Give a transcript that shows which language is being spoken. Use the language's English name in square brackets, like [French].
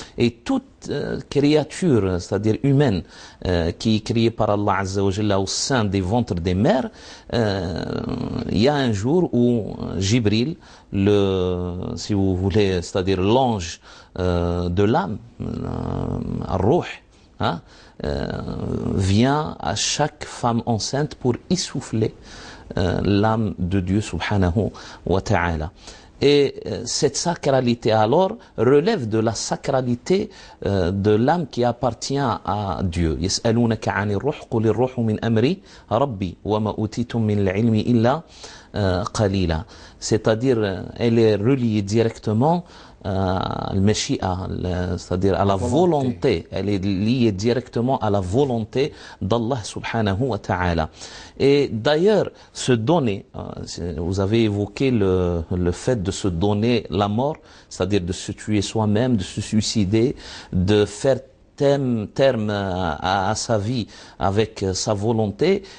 [French] Et toute créature, c'est-à-dire humaine, qui est créée par Allah Azza wa Jalla au sein des ventres des mères, il y a un jour où Jibril, si vous voulez, c'est-à-dire l'ange de l'âme, Ar-Ruh, vient à chaque femme enceinte pour essouffler l'âme de Dieu subhanahu wa ta'ala. Et cette sacralité alors relève de la sacralité de l'âme qui appartient à Dieu. [Arabic] يسألونك عن الروح قل الروح من أمري ربي وما أوتيتم من العلم إلا قليلا. [French] C'est-à-dire, elle est reliée directement c'est-à-dire à la volonté, elle est liée directement à la volonté d'Allah subhanahu wa ta'ala. Et d'ailleurs, se donner, vous avez évoqué le fait de se donner la mort, c'est-à-dire de se tuer soi-même, de se suicider, de faire terme à sa vie avec sa volonté.